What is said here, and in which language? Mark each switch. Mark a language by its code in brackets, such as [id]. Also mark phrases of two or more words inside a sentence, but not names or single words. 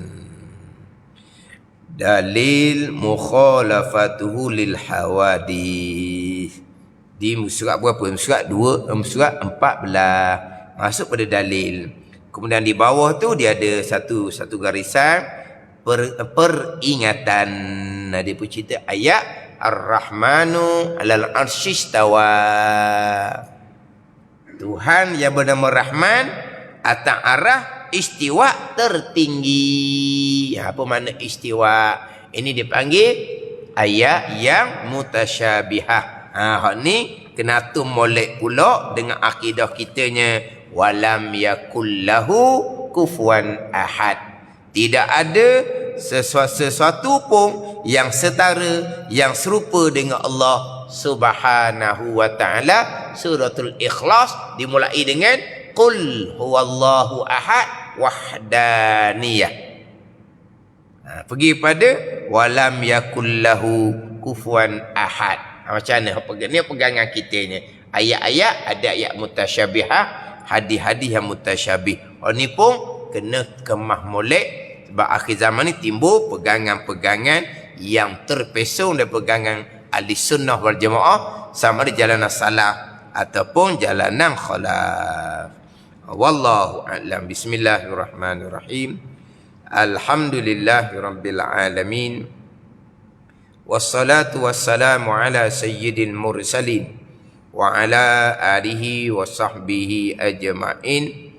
[ms] Dalil [ar] مخالفته للحوادث. [ms] Di surat berapa? Surat 2, surat 14. Masuk pada dalil. Kemudian di bawah tu dia ada satu garisan peringatan. Dia pun cerita ayat [ar] الرحمن على العرش استوى. [ms] Tuhan yang bernama Rahman atas arah istiwa tertinggi. Apa makna istiwa? Ini dipanggil ayat yang mutasyabihah. Hak ni kena tu molek pula dengan akidah kitanya [ar] ولم يكن له كفوا أحد. [ms] Tidak ada sesuatu pun yang setara, yang serupa dengan Allah [ar] سبحانه وتعالى. [ms] Suratul Ikhlas dimulai dengan [ar] قل هو الله أحد [ms] wahdaniyah. Pergi pada [ar] ولم يكن له كفوا أحد. [ms] Macam mana? Ni pegangan kitanya. Ayat-ayat ada ayat mutasyabihah, hadis-hadis yang mutasyabih. Ni pun kena kemah molek. Sebab akhir zaman ni timbul pegangan-pegangan yang terpesong dari pegangan [ar] أهل السنة والجماعة, [ms] sama di jalanan salaf ataupun jalanan khalaf. [ar] والله أعلم. بسم الله الرحمن الرحيم. الحمد لله رب العالمين. والصلاة والسلام على سيد المرسلين وعلى آله وصحبه أجمعين.